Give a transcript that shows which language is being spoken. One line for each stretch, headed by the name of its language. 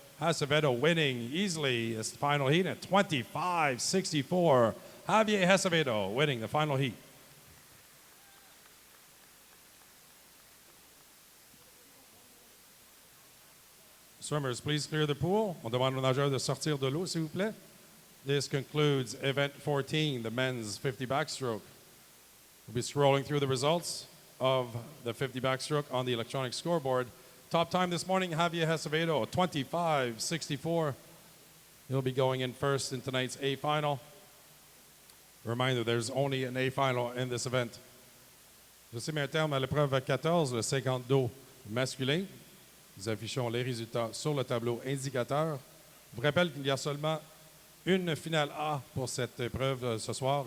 English: Acevedo winning easily this final heat at 25.64. Javier Acevedo winning the final heat. Swimmers, please clear the pool.
French: On demande aux nageurs de sortir de l'eau, s'il vous plaît.
English: This concludes event 14, the men's 50 backstroke. We'll be scrolling through the results of the 50 backstroke on the electronic scoreboard. Top time this morning, Javier Acevedo, 25.64. He'll be going in first in tonight's A final. Reminder, there's only an A final in this event.
French: Je sais, mais un terme à l'épreuve 14, le 50 d'eau masculin. Nous affichons les résultats sur le tableau indicateur. Je vous rappelle qu'il y a seulement une finale A pour cette épreuve ce soir.